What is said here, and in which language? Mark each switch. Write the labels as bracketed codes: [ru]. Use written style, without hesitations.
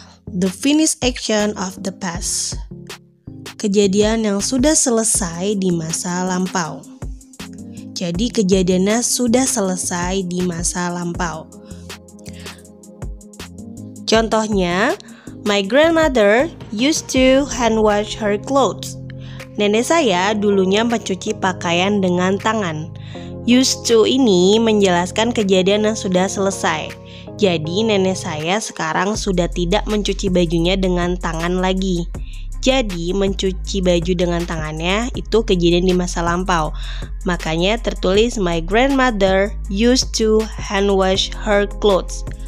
[en] The finished action of the past. [id] Kejadian yang sudah selesai di masa lampau. Jadi kejadiannya sudah selesai di masa lampau. [en] Contohnya, my grandmother used to hand wash her clothes. [id] Nenek saya dulunya mencuci pakaian dengan tangan. Used to ini menjelaskan kejadian yang sudah selesai. Jadi nenek saya sekarang sudah tidak mencuci bajunya dengan tangan lagi. Jadi mencuci baju dengan tangannya itu kejadian di masa lampau. Makanya tertulis [en] my grandmother used to hand wash her clothes.